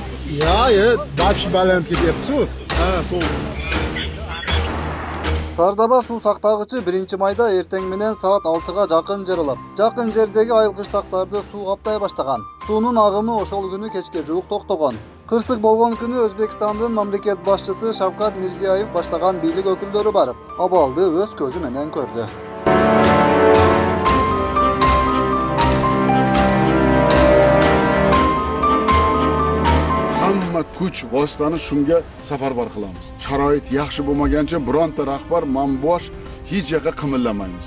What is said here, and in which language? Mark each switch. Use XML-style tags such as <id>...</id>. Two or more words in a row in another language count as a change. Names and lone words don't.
<uz>Ya, baş baland ketyapti. Ha, to'g'ri.</uz> <ky>Sardoba suv saqtagычы 1-mayda эртең менен саат 6-га жакын жарылып, жакын жердеги айылкычтактарды суу каптай баштаган. Суунун агымы ошол күнү кечке жуук токтогон. Кырсык болгон күнү Өзбекстандын мамлекет башчысы Шавкат Мирзиёев баштаган бийлик өкүлдөрү барып, абалды өз көзү менен көрдү.</ky> <uz>Hamma kuch vositani shunga safarbar qilamiz. Sharoit yaxshi bo'lmagancha bironta rahbar mambosh hech yoqqa qimillamaymiz.</uz>